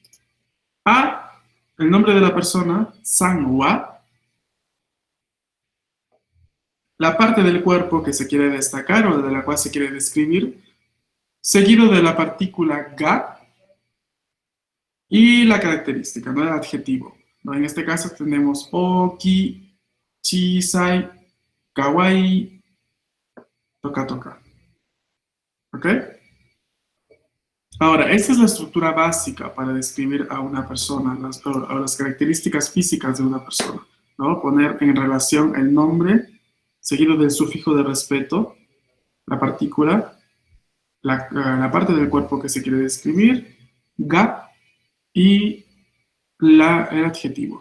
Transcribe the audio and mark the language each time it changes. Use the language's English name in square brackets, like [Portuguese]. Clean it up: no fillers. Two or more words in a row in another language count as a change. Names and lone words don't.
[Spanish] A, el nombre de la persona, san wa, la parte del cuerpo que se quiere destacar o de la cual se quiere describir, seguido de la partícula ga y la característica, ¿no?, el adjetivo, ¿no? En este caso tenemos [Japanese] 大きい、小さい、可愛い, とかとか. [Spanish] ¿Ok? Ahora, esta es la estructura básica para describir a una persona, las características físicas de una persona, ¿no? Poner en relación el nombre, seguido del sufijo de respeto, la partícula, la parte del cuerpo que se quiere describir, ga, y el adjetivo.